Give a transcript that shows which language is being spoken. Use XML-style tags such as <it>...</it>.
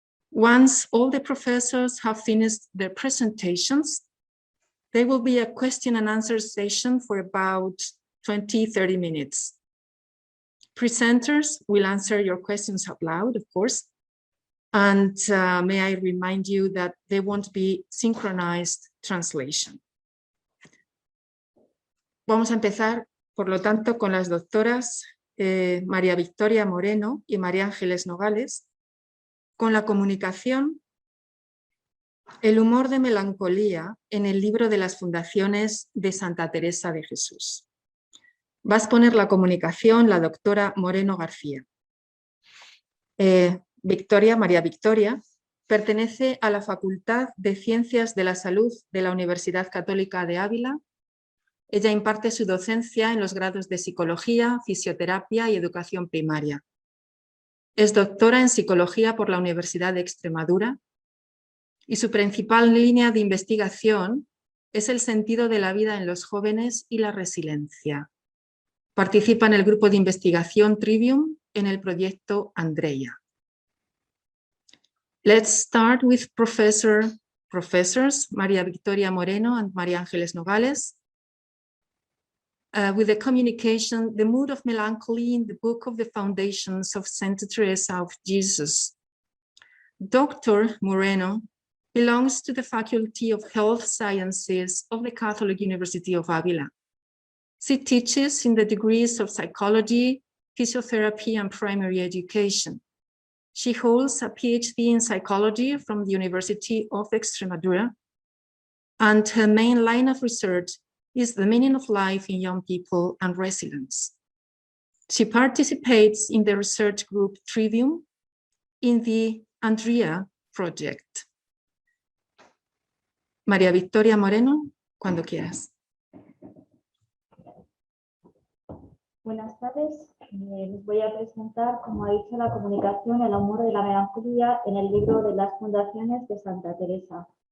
<en>Once all the professors have finished their presentations, there will be a question and answer session for about 20-30 minutes. Presenters will answer your questions out loud, of course, and may I remind you that there won't be synchronized translation.</en> <es>Vamos a empezar, por lo tanto, con las doctoras María Victoria Moreno y María Ángeles Nogales, con la comunicación, el humor de melancolía en el libro de las fundaciones de Santa Teresa de Jesús. Va a exponer la comunicación la doctora Moreno García. María Victoria pertenece a la Facultad de Ciencias de la Salud de la Universidad Católica de Ávila. Ella imparte su docencia en los grados de Psicología, Fisioterapia y Educación Primaria. Es doctora en Psicología por la Universidad de Extremadura y su principal línea de investigación es el sentido de la vida en los jóvenes y la resiliencia. Participa en el grupo de investigación Trivium en el proyecto Andrea.</es> <en>Let's start with professors María Victoria Moreno and María Ángeles Nogales with the communication, The Mood of Melancholy in the Book of the Foundations of Santa Teresa of Jesus. Dr. Moreno belongs to the Faculty of Health Sciences of the Catholic University of Ávila. She teaches in the degrees of Psychology, Physiotherapy, and Primary Education. She holds a PhD in Psychology from the University of Extremadura, and her main line of research is the meaning of life in young people and resilience. She participates in the research group Trivium in the Andrea project.</en> <es>María Victoria Moreno, cuando quieras. Buenas tardes, les voy a presentar, como ha dicho, la comunicación, el humor de la melancolía en el libro de las fundaciones de Santa Teresa.</es>